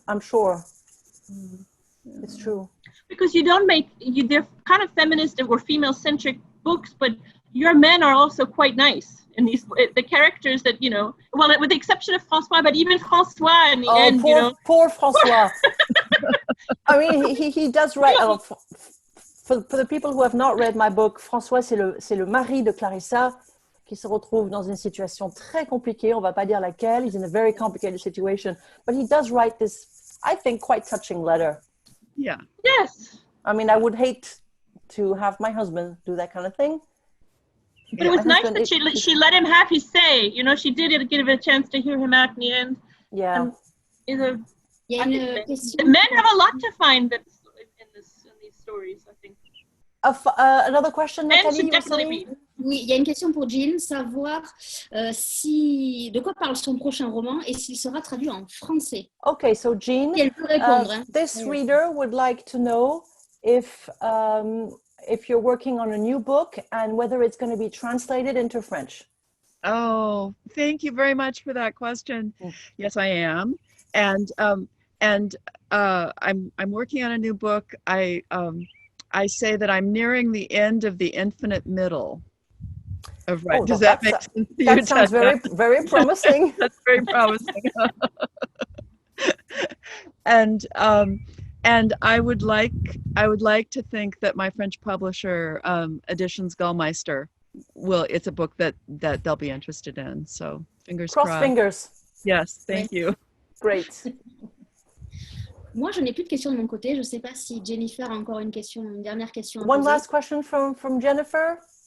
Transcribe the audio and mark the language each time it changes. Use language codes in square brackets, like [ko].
[en] I'm sure it's true. Because they're kind of feminist or female-centric books, but your men are also quite nice. And the characters that, you know, well, with the exception of François, but even François in the end, poor, you know. Poor François. I mean, he does write. For the people who have not read my book, [fr] François, c'est le mari de Clarissa qui se retrouve dans une situation très compliquée. On va pas dire laquelle. [en] He's in a very complicated situation. But he does write this, I think, quite touching letter. Yeah. Yes. I mean, I would hate to have my husband do that kind of thing. But it was nice that she let him have his say. You know, she did give a chance to hear him out in the end. Yeah. Men have a lot to find in these stories, I think. Another question, Nathalie? [fr] Oui, il y a une question pour Jean, savoir de quoi parle son prochain roman et s'il sera traduit en français. [en] Okay, so Jean, [fr] elle peut répondre, [en] this reader would like to know if you're working on a new book and whether it's going to be translated into French. Oh, thank you very much for that question. Yes, I am, and I'm working on a new book. I say that I'm nearing the end of the infinite middle. Right. Does that make sense to you? That sounds very, very promising. That's very promising. And I would like to think that my French publisher, Editions Gallmeister, it's a book that they'll be interested in. So fingers crossed. Cross fingers. Yes, thank you. Great. [fr] Moi, je n'ai plus de questions de mon côté. Je ne sais pas si Jennifer a encore une dernière question. [en] One last question from Jennifer.